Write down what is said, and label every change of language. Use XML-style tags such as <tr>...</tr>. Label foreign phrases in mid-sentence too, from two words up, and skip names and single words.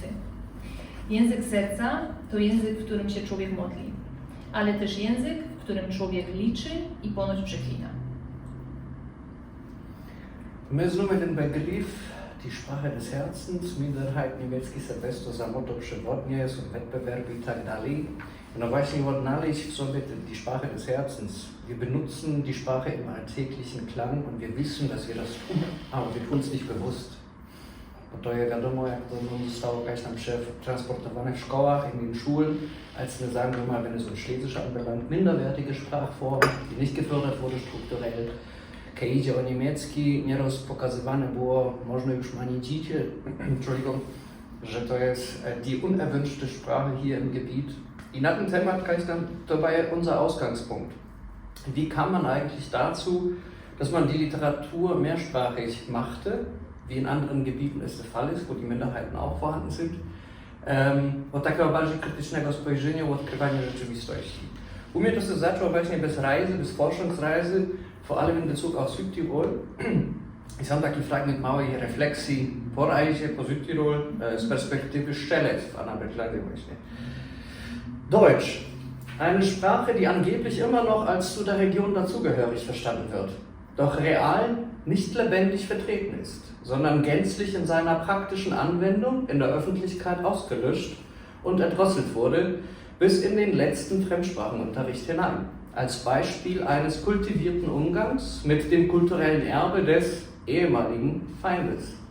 <pl>Język serca to język, w którym się człowiek modli, ale też język, w którym człowiek liczy i ponoć przeklina. My znamy ten Begriff,</pl> <de>die Sprache des Herzens,</de> <pl>Minderheit niemiecki Sylwester za motto przewodnie, są Wettbewerbe i tak dalej. Und właśnie odnaleźć w sobie</pl> <de>die Sprache des Herzens. Wir benutzen die Sprache im alltäglichen Klang und wir wissen, dass wir das tun, aber wir tun es nicht bewusst.</de> <pl>Bo to je wiadomo, jak to zostało jakaś tam transportowane w szkołach,</pl> <de>in den Schulen, als eine, sagen wir mal, wenn es um Schlesisch anbelangt, minderwertige Sprachform, die nicht gefördert wurde strukturell.</de> <pl>Kiedy idzie o niemiecki, nieraz pokazywane było, można już manidzicie, Entschuldigung, że to jest</pl> <de>die unerwünschte Sprache hier im Gebiet.</de> <pl>I na ten Temat</pl> <de>kann ich dann, to war ja unser Ausgangspunkt. Wie kam man eigentlich dazu, dass man die Literatur mehrsprachig machte, wie in anderen Gebieten es der Fall ist, wo die Minderheiten auch vorhanden sind,</de> <pl>od takiego bardziej krytycznego spojrzenia u odkrywania rzeczywistości. U mnie to się zaczęło właśnie bez Reise, bez Forschungsreise,</pl> <de>vor allem in Bezug auf Südtirol. Ich habe</de> <pl>taki fragment małej refleksji po Reise, po Südtirol, z perspektywy Szczelec w Annaberglady właśnie.</pl> <de>Deutsch, eine Sprache, die angeblich immer noch als zu der Region dazugehörig verstanden wird, doch real nicht lebendig vertreten ist, sondern gänzlich in seiner praktischen Anwendung in der Öffentlichkeit ausgelöscht und erdrosselt wurde, bis in den letzten Fremdsprachenunterricht hinein, als Beispiel eines kultivierten Umgangs mit dem kulturellen Erbe des ehemaligen Feindes.</de>